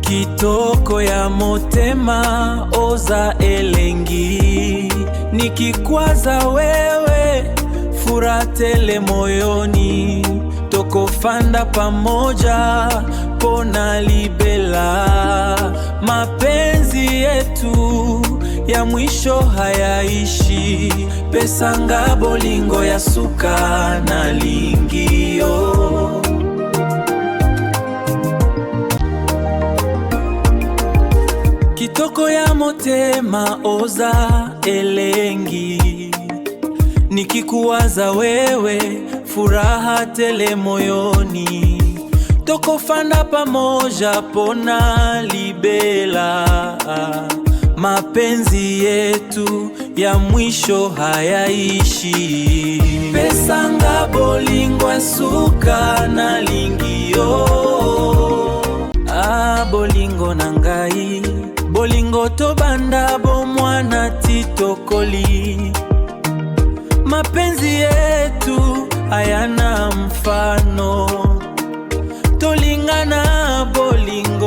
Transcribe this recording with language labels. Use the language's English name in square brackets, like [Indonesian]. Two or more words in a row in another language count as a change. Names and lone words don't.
[Lingala] kitoko ya motema oza elengi, [Swahili] nikikwaza wewe furaha tele moyoni, [Lingala] tokofanda pamoja pona libela. [Swahili] Mapenzi yetu ya mwisho hayaishi, [Lingala] pesanga bolingo ya suka na lingio. Kitoko ya motema oza elengi, [Swahili] nikikuwaza wewe furaha tele moyoni, [Lingala] tokofanda pamoja pona libela. [Swahili] Mapenzi yetu ya mwisho hayaishi, [Lingala] pesanga bolingo ya suka na lingio. Bolingo na ngai, bolingo tobanda bomwana titokoli. [Swahili] Mapenzi yetu hayana mfano, [Lingala] tolingana bolingo